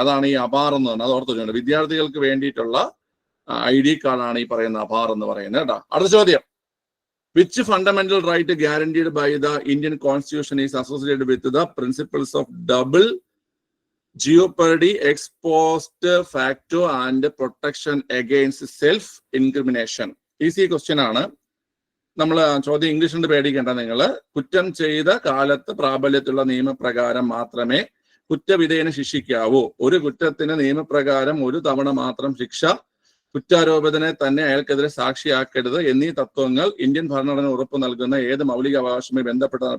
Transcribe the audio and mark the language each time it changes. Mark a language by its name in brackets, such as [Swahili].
[Malayalam] അതാണ് ഈ അബാർ എന്ന് പറഞ്ഞത്. അത് ഓർത്തുണ്ട്. വിദ്യാർത്ഥികൾക്ക് വേണ്ടിയിട്ടുള്ള ID കാർഡാണ് ഈ പറയുന്ന അബാർ എന്ന് പറയുന്നത് കേട്ടോ. അടുത്ത ചോദ്യം. [English] Which fundamental right guaranteed by the Indian Constitution is associated with the principles of double jeopardy, ex post facto and protection against self-incrimination? Easy question ആണ്. [Malayalam] നമ്മൾ ചോദ്യം ഇംഗ്ലീഷ് കൊണ്ട് പേടിക്കേണ്ട. നിങ്ങൾ കുറ്റം ചെയ്ത കാലത്ത് പ്രാബല്യത്തിലുള്ള നിയമപ്രകാരം മാത്രമേ കുറ്റവിധേയനെ ശിക്ഷിക്കാവൂ. ഒരു കുറ്റത്തിന് നിയമപ്രകാരം ഒരു തവണ മാത്രം ശിക്ഷ, കുറ്റാരോപിതനെ തന്നെ അയാൾക്കെതിരെ സാക്ഷിയാക്കരുത് എന്നീ തത്വങ്ങൾ ഇന്ത്യൻ ഭരണഘടന ഉറപ്പ് നൽകുന്ന ഏത് മൗലിക അവകാശവുമായി ബന്ധപ്പെട്ടതാണ്?